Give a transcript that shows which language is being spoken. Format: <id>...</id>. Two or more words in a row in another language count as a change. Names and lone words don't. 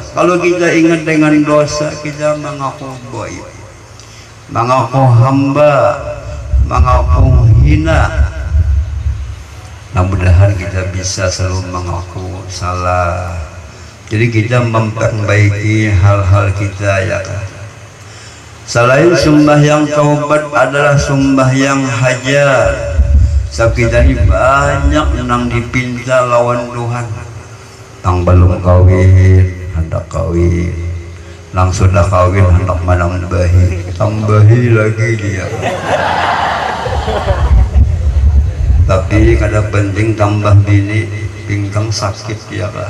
<id>Kalau kita ingat dengan dosa, kita mengaku boy, mengaku hamba, mengaku hina. Mudah-mudahan kita bisa selalu mengaku salah. Jadi kita memperbaiki hal-hal kita, ya kan. Selain sembahyang taubat adalah sembahyang hajat.</id> <bjn>Sebab kita ini banyak nang dipinta lawan Tuhan. Nang belum kawin hendak kawin, nang sudah kawin hendak menambahi, tambahi lagi dia. Tapi kada penting tambah bini, pinggang sakit ya lah.</bjn>